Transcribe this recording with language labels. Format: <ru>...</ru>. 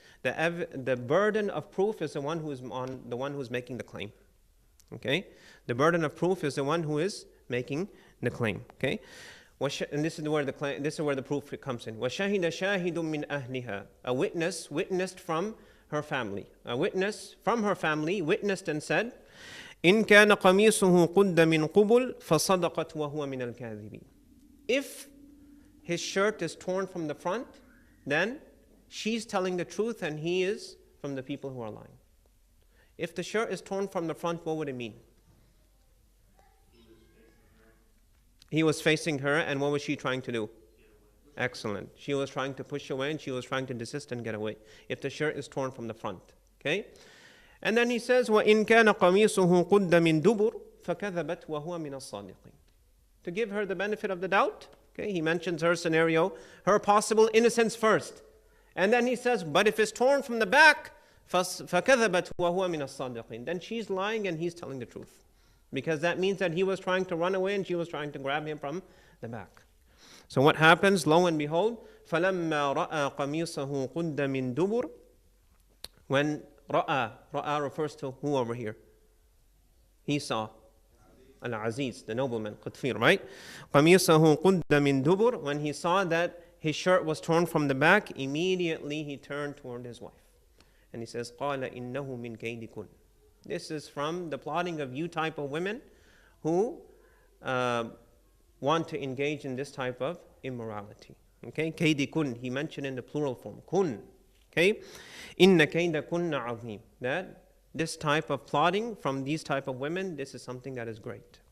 <en>The burden of proof is the one who's making the claim. Okay? The burden of proof is the one who is making the claim. Okay? And this is where the proof comes in.</en> <ar>وَشَهِدَ شَاهِدٌ مِّنْ أَهْلِهَا.</ar> <en>A witness witnessed from her family. A witness from her family witnessed and said,</en> <ar>إِن كَانَ قَمِيصُهُ قُدَّ مِنْ قُبُلٍ فَصَدَقَتْ وَهُوَ مِنَ الْكَاذِبِينَ.</ar> <en>If his shirt is torn from the front, then she's telling the truth and he is from the people who are lying. If the shirt is torn from the front, what would it mean? He was facing her, and what was she trying to do? Excellent. She was trying to push away, and she was trying to desist and get away. If the shirt is torn from the front, okay? And then he says,</en> <ar>وَإِن كَانَ قَمِيصُهُ قُدَّ مِن دُبُرٍ فَكَذَبَتْ وَهُوَ مِنَ الصَّادِقِينَ.</ar> <en>To give her the benefit of the doubt, okay, he mentions her scenario, her possible innocence first. And then he says, but if it's torn from the back,</en> <ar>فَكَذَبَتْ وَهُوَ مِنَ الصَّادِقِينَ.</ar> <en>Then she's lying and he's telling the truth. Because that means that he was trying to run away and she was trying to grab him from the back. So what happens? Lo and behold,</en> <ar>فَلَمَّا رَأَى قَمِيصَهُ قُدَّ مِن دُبُرٍ.</ar> <en>When Ra'a refers to who over here? He saw. Al-Aziz, the nobleman, Qutfir, right?</en> <ar>قَمِيصَهُ قُدَّ مِن دُبُرٍ.</ar> <en>When he saw that his shirt was torn from the back, immediately he turned toward his wife. And he says,</en> <ar>قَالَ إِنَّهُ مِن كَيْدِكُنْ.</ar> <en>This is from the plotting of you type of women who want to engage in this type of immorality. Okay, kaydikun, he mentioned in the plural form, kun. Okay,</en> <ar>inna kaydakunna azim.</ar> <en>That this type of plotting from these type of women, this is something that is great.</en>